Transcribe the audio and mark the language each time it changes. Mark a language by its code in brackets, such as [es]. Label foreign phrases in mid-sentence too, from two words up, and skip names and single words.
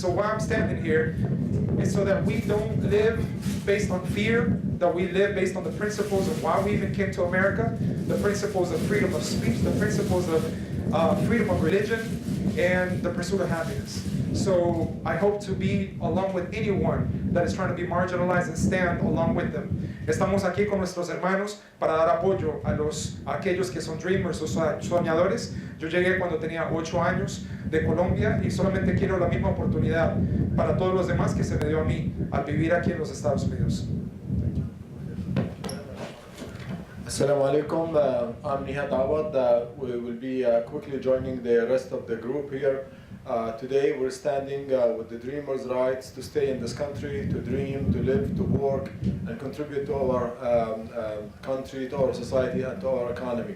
[en] So while I'm standing here, is so that we don't live based on fear, that we live based on the principles of why we even came to America, the principles of freedom of speech, the principles of freedom of religion, and the pursuit of happiness. So I hope to be along with anyone that is trying to be marginalized and stand along with them. [es] Estamos aquí con nuestros hermanos para dar apoyo a aquellos que son dreamers o soñadores. Yo llegué cuando tenía 8 años de Colombia y solamente quiero la misma oportunidad para todos los demás que se me dio a mí al vivir aquí en los Estados Unidos. [ar] السلام عليكم. [en] I'm Nihat Awad. We will be quickly joining the rest of the group here. Today we're standing with the dreamers' rights to stay in this country, to dream, to live, to work, and contribute to our country, to our society, and to our economy.